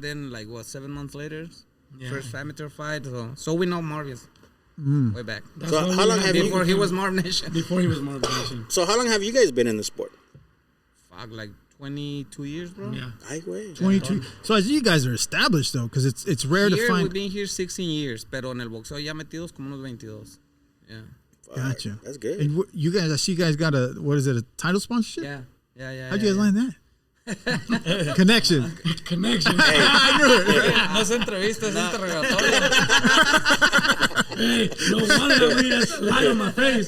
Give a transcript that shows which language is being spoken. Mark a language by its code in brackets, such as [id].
[en] Then 7 months later, first amateur fight. So we know Marvin. Way back. So how long have before he was MarvNation? Before he was MarvNation. So how long have you guys been in the sport? Fuck, 22 years, bro. Yeah. [es] Ay, güey. [en] 22. So as you guys are established though, because it's rare to find. We've been here 16 years, [es] pero en el boxeo ya metidos como unos 22. [en] Yeah. Gotcha. That's good. And you guys, I see you guys got a title sponsorship? Yeah. How'd you guys land that? Connection. Connection. I knew it. [es] No se entrevista, es interrogatorio. [en] Hey, no wonder we had light on my face.